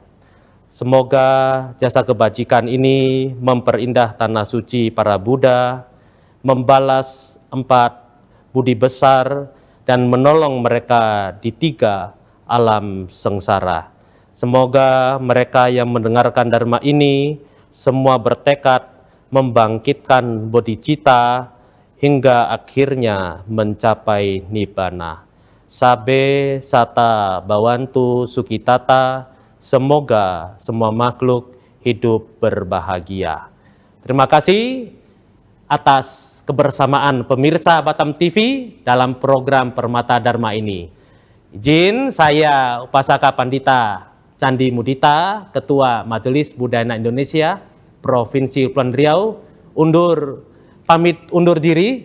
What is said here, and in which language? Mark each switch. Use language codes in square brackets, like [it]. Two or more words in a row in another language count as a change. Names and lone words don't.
[id] Semoga jasa kebajikan ini memperindah tanah suci para Buddha, membalas 4 budi besar, dan menolong mereka di 3 alam sengsara. Semoga mereka yang mendengarkan Dharma ini semua bertekad membangkitkan bodhicitta hingga akhirnya mencapai nibbana. [pi] Sabe sata bawantu sukitata. [id] Semoga semua makhluk hidup berbahagia. Terima kasih atas kebersamaan pemirsa Batam TV dalam program Permata Dharma ini. Izin saya Upasaka Pandita Candi Mudita, Ketua Majelis Budaya Indonesia Provinsi Kepulauan Riau, pamit undur diri.